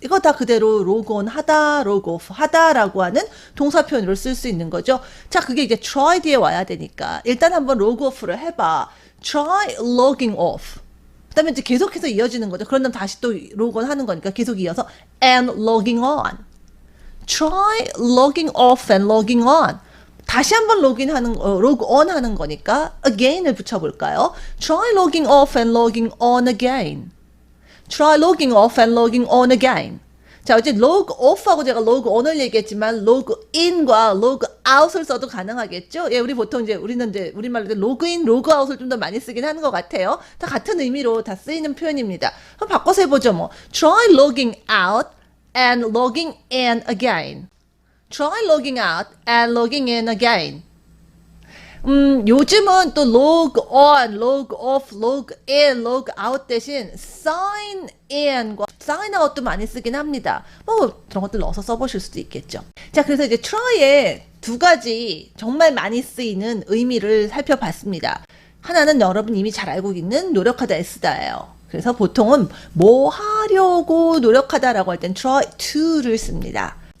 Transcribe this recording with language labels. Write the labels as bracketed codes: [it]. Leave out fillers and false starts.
[ko] 이거 다 그대로 log on 하다, log off 하다라고 하는 동사 표현으로 쓸 수 있는 거죠. 자, 그게 이제 try 뒤에 와야 되니까 일단 한번 log off를 해봐. [en] try logging off. [ko] 그 다음에 이제 계속해서 이어지는 거죠. 그런 다음 다시 또 log on 하는 거니까 계속 이어서 [en] and logging on. try logging off and logging on. [ko] 다시 한번 log on 하는 거니까 again을 붙여볼까요? [en] Try logging off and logging on again. Try logging off and logging on again. [ko] 자, 어제 log off하고 제가 log on을 얘기했지만 log in과 log out을 써도 가능하겠죠? 예, 우리는 이제 우리말로 log in, log out을 좀 더 많이 쓰긴 하는 것 같아요. 다 같은 의미로 다 쓰이는 표현입니다. 그럼 바꿔서 해보죠, 뭐. [en] Try logging out and logging in again. Try logging out and logging in again. [ko] 요즘은 또 log on, log off, log in, log out 대신 sign in과 sign out도 많이 쓰긴 합니다. 뭐 그런 것들 넣어서 써보실 수도 있겠죠. 자, 그래서 이제 try의 두 가지 정말 많이 쓰이는 의미를 살펴봤습니다. 하나는 여러분 이미 잘 알고 있는 노력하다 애쓰다예요. 그래서 보통은 뭐 하려고 노력하다라고 할 땐 try to를 씁니다.